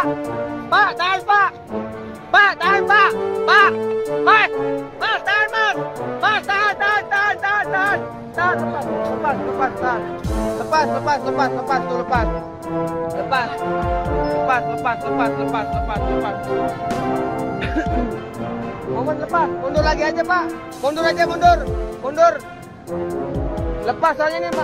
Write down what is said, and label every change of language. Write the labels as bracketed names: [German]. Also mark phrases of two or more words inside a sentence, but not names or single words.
[Indonesian] Pak, tahan, Pak. Pak, tahan, Pak. Pak. Mas. Mas, tahan, Mas. Mas, tahan, tahan, tahan, tahan, tahan. Tahan, lepas, lepas, lepas, tahan. Lepas, lepas, lepas, lepas, tuh, lepas. Lepas. Lepas, lepas, lepas, lepas, lepas, lepas. Momen lepas. Mundur lagi aja, Pak. Mundur aja, mundur. Mundur. Lepas soalnya nih, Pak.